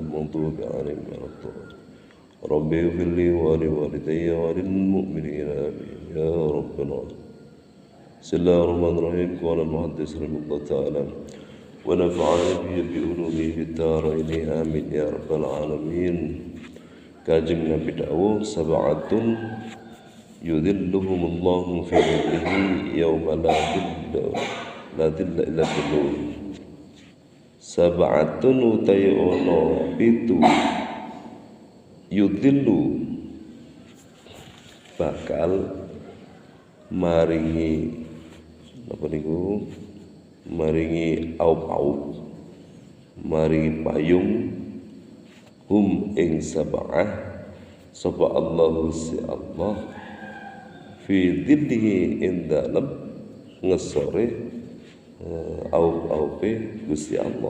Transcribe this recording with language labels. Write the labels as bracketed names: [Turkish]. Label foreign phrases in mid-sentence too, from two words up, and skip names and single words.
[Arabic] المغضوب عليهم ولا الضالين رب اغفر لي ولوالدي وللمؤمنين آمين يا رب العالمين بسم الله الرحمن الرحيم قال المحدث رحمه الله تعالى ونفعني به بعلومه في الدارين آمين يا رب العالمين [Javanese] Kanjeng Nabi dawuh [Arabic] سبعة يظلهم الله في ظله يوم لا ظل إلا ظله. [Javanese] Sab'atun utai ono pitu yudhillu bakal maringi apa niku maringi aup-aup maringi payung hum ing sab'ah sapa Allahu si Allah fi dhillihi ing dalem ngesore aup-aupe Gusti Allah.